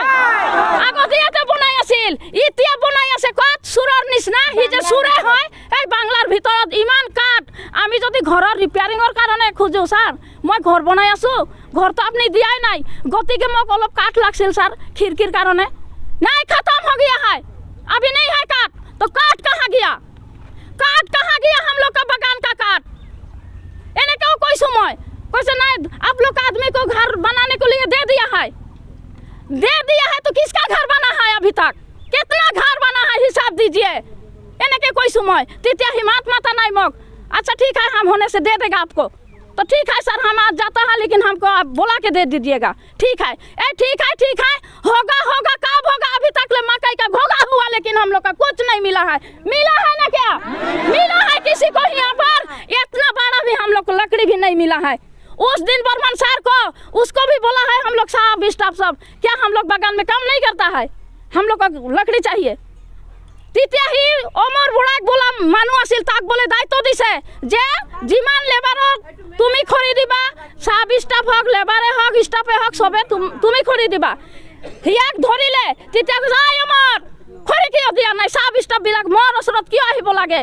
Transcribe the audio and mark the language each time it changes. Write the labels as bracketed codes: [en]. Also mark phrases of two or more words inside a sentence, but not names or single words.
[as] আগত ইয়াতে বনাই আছিল, এতিয়া বনাই আছে ক'ত? চোৰৰ নিচিনা। সি যে চোৰে হয়, এই বাংলাৰ ভিতৰত ইমান কাঠ। আমি যদি ঘৰৰ ৰিপেয়াৰিঙৰ কাৰণে খোজোঁ, ছাৰ মই ঘৰ বনাই আছোঁ, ঘৰটো আপুনি দিয়াই নাই, গতিকে মোক অলপ কাঠ লাগছিল ছাৰ খিৰিকীৰ কাৰণে। নাই, খতম [hi] हो गया है, अभी नहीं है काट। तो काट कहाँ गया? काट कहाँ गया हम लोग का बगान का काट? इन्हें क्यों [as] কৈছোঁ মই? [hi] কৈছে नहीं, आप लोग आदमी को घर बनाने के लिए दे दिया है तो किसका घर बना है अभी तक? कितना घर बना है हिसाब दीजिए। इन्हें क्या [as] কৈছোঁ মই? তেতিয়া [hi] हिम्मत माता नहीं मोक। अच्छा ठीक है, हम होने से दे देगा आपको। तो ठीक है सर, हम आज जाता है, लेकिन हमको आप बोला के दे दीजिएगा। ठीक है, ठीक है, होगा कब होगा? अभी तक ले मकई का घोगा हुआ, लेकिन हम लोग का कुछ नहीं मिला है। मिला है ना क्या? मिला है किसी को यहाँ पर? इतना बड़ा भी हम लोग को लकड़ी भी नहीं मिला है। उस दिन बर्मन सर को, उसको भी बोला है हम लोग साहब स्टाफ सब, क्या हम लोग बगान में काम नहीं करता है? हम लोग को लकड़ी चाहिए। [as] তেতিয়া সি অমৰ বুঢ়াক বোলা মানুহ আছিল, তাক বোলে দায়িত্ব দিছে যে যিমান লেবাৰক তুমি খৰি দিবা, চাব ষ্টাফ হওক, লেবাৰে হওক, ষ্টাফে হওক, চবে তুমি খৰি দিবা। সিয়াক ধৰিলে, তেতিয়া কৈছে অমৰ খৰি কিয় দিয়া নাই, চাব ষ্টাফবিলাক মোৰ ওচৰত কিয় আহিব লাগে?